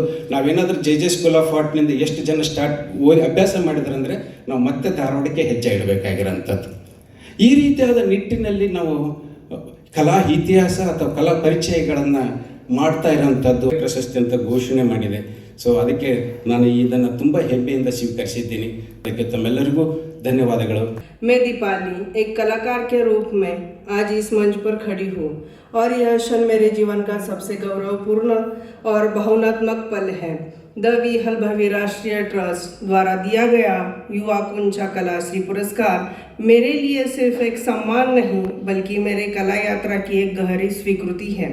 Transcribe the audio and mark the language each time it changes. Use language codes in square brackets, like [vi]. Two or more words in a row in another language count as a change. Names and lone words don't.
[kn] ನಾವೇನಾದರೂ JJ ಸ್ಕೂಲ್ ಆಫ್ ಆರ್ಟ್ನಿಂದ ಎಷ್ಟು ಜನ ಅಭ್ಯಾಸ ಮಾಡಿದ್ರಂದರೆ ನಾವು ಮತ್ತೆ ಧಾರವಾಡಕ್ಕೆ ಹೆಜ್ಜೆ ಇಡಬೇಕಾಗಿರೋಂಥದ್ದು. ಈ ರೀತಿಯಾದ ನಿಟ್ಟಿನಲ್ಲಿ ನಾವು ಕಲಾ ಇತಿಹಾಸ ಅಥವಾ ಕಲಾ ಪರಿಚಯಗಳನ್ನು ಮಾಡ್ತಾ ಇರೋಂಥದ್ದು ಪ್ರಶಸ್ತಿ ಅಂತ ಘೋಷಣೆ ಮಾಡಿದೆ. ಸೊ ಅದಕ್ಕೆ ನಾನು ಇದನ್ನು ತುಂಬ ಹೆಮ್ಮೆಯಿಂದ ಸ್ವೀಕರಿಸಿದ್ದೀನಿ. ಅದಕ್ಕೆ ತಮ್ಮೆಲ್ಲರಿಗೂ ಧन्यवादಗಳು. [hi] मैं दीपाली एक कलाकार के रूप में आज इस मंच पर खड़ी हूँ और यह क्षण मेरे जीवन का सबसे गौरवपूर्ण और भावनात्मक पल है. द वी हलभवी राष्ट्रीय ट्रस्ट द्वारा दिया गया युवा कुंचा कलाश्री पुरस्कार मेरे लिए सिर्फ एक सम्मान नहीं बल्कि मेरे कला यात्रा की एक गहरी स्वीकृति है.